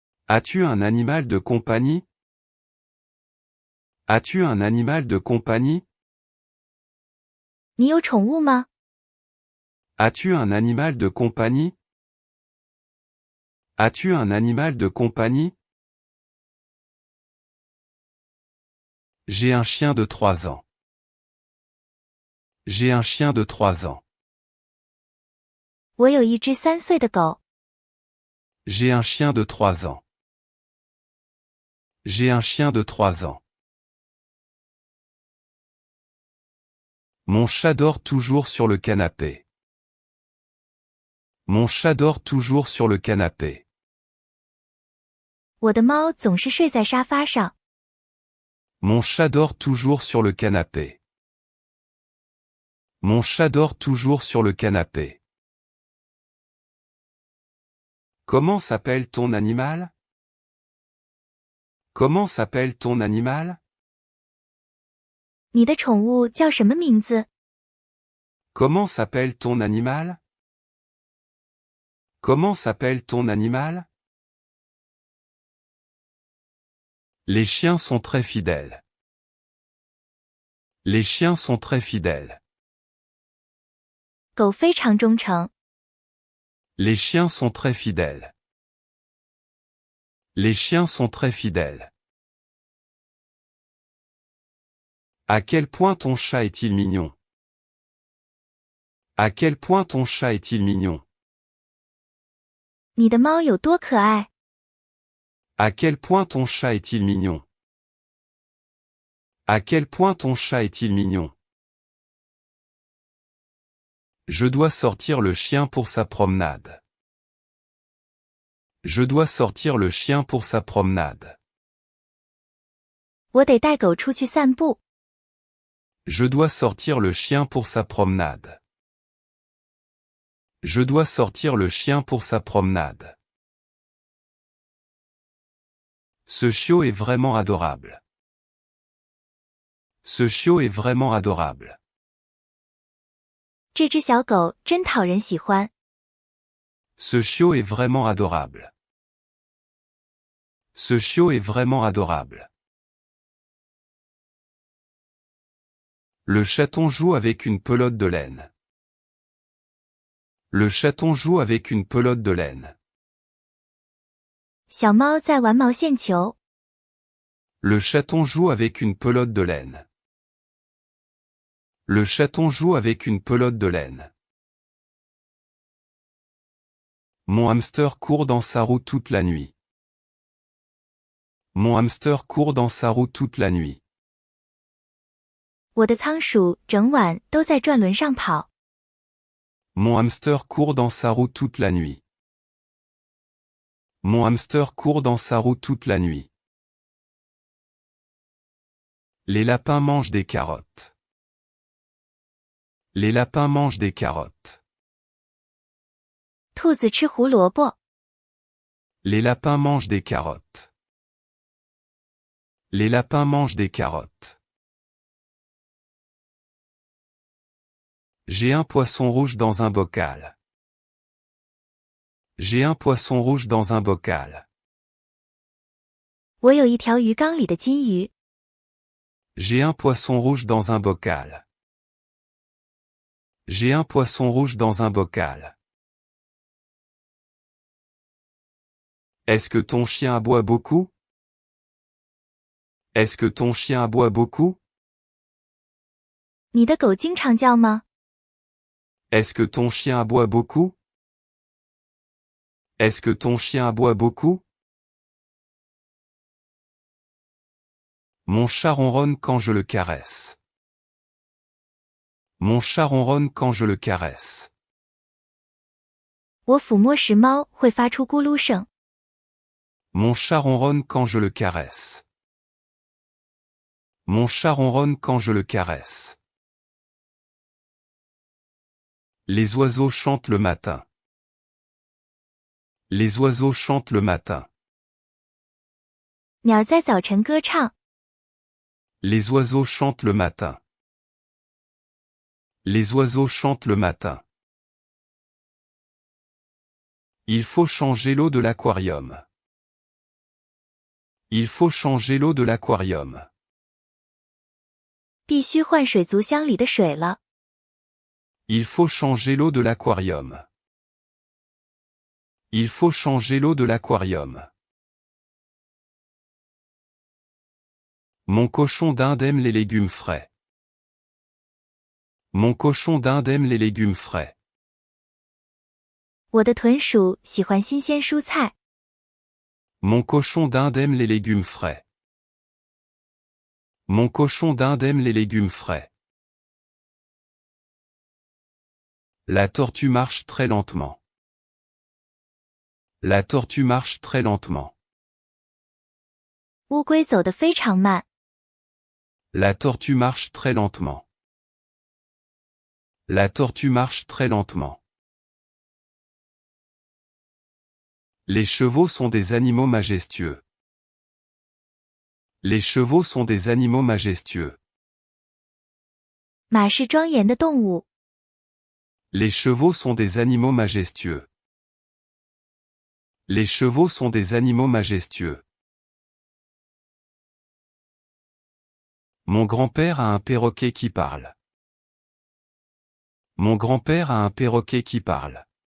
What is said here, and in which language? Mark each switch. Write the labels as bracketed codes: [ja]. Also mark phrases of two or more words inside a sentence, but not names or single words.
[fr] As-tu un animal de compagnie? As-tu un animal de compagnie? [zh] 你有宠物吗？ [fr] As-tu un animal de compagnie? As-tu un animal de compagnie? J'ai un chien de 3 ans. J'ai un chien de 3 ans. [zh] 我有一只3岁的狗。 [fr] J'ai un chien de 3 ans. J'ai un chien de 3 ans. Mon chat dort toujours sur le canapé. Mon chat dort toujours sur le canapé. [zh] 我的猫总是睡在沙发上。 [fr] Mon chat dort toujours sur le canapé. Mon chat dort toujours sur le canapé. Comment s'appelle ton animal? Comment s'appelle ton animal? [zh] 你的宠物叫什么名字？ [fr] Comment s'appelle ton animal? Comment s'appelle ton animal? Les chiens sont très fidèles. Les chiens sont très fidèles. [zh] 狗非常忠诚。 [fr] Les chiens sont très fidèles. Les chiens sont très fidèles. À quel point ton chat est-il mignon? À quel point ton chat est-il mignon? [zh] 你的猫有多可爱？ [fr] À quel point ton chat est-il mignon? À quel point ton chat est-il mignon? Je dois sortir le chien pour sa promenade. Je dois sortir le chien pour sa promenade. [zh] 我得带狗出去散步。 [fr] Je dois sortir le chien pour sa promenade. Je dois sortir le chien pour sa promenade. Ce chiot est vraiment adorable. Ce chiot est vraiment adorable. [zh] 这只小狗真讨人喜欢。 [fr] Ce chiot est vraiment adorable. Ce chiot est vraiment adorable. Le chaton joue avec une pelote de laine. Le chaton joue avec une pelote de laine. [zh] 小猫在玩毛线球。 [fr] Le chaton joue avec une pelote de laine. Le chaton joue avec une pelote de laine. Mon hamster court dans sa roue toute la nuit. Mon hamster court dans sa roue toute la nuit. [zh] 我的仓鼠整晚都在转轮上跑。 [fr] Mon hamster court dans sa roue toute la nuit. Mon hamster court dans sa roue toute la nuit. Les lapins mangent des carottes. Les lapins mangent des carottes. [zh] 兔子吃胡萝卜。 [fr] Les lapins mangent des carottes. Les lapins mangent des carottes. J'ai un poisson rouge dans un bocal. J'ai un poisson rouge dans un bocal. [zh] 我有一条鱼缸里的金鱼。 [fr] J'ai un poisson rouge dans un bocal. J'ai un poisson rouge dans un bocal. Est-ce que ton chien aboie beaucoup? Est-ce que ton chien aboie beaucoup? [zh] 你的狗经常叫吗？ [fr] Est-ce que ton chien aboie beaucoup? Est-ce que ton chien aboie beaucoup? Mon chat ronronne quand je le caresse. Mon chat ronronne quand je le caresse. [zh] 我抚摸时猫会发出咕噜声。 [fr] Mon chat ronronne quand je le caresse. Mon chat ronronne quand je le caresse. Les oiseaux chantent le matin. Les oiseaux chantent le matin. [zh] 鸟在早晨歌唱。 [fr] Les oiseaux chantent le matin. Les oiseaux chantent le matin. Il faut changer l'eau de l'aquarium. Il faut changer l'eau de l'aquarium. [zh] 必须换水族箱里的水了。 [fr] Il faut changer l'eau de l'aquarium. Il faut changer l'eau de l'aquarium. Mon cochon d'Inde aime les légumes frais. Mon cochon d'Inde aime les légumes frais. [zh] 我的豚鼠喜欢新鲜蔬菜。 [fr] Mon cochon d'Inde aime les légumes frais. Mon cochon d'Inde aime les légumes frais. La tortue marche très lentement. La tortue marche très lentement. [zh] 乌龟走得非常慢。 [fr] La tortue marche très lentement. La tortue marche très lentement. Les chevaux sont des animaux majestueux. Les chevaux sont des animaux majestueux. [zh] 马是庄严的动物。 [fr] Les chevaux sont des animaux majestueux. Les chevaux sont des animaux majestueux. Mon grand-père a un perroquet qui parle. Mon grand-père a un perroquet qui parle.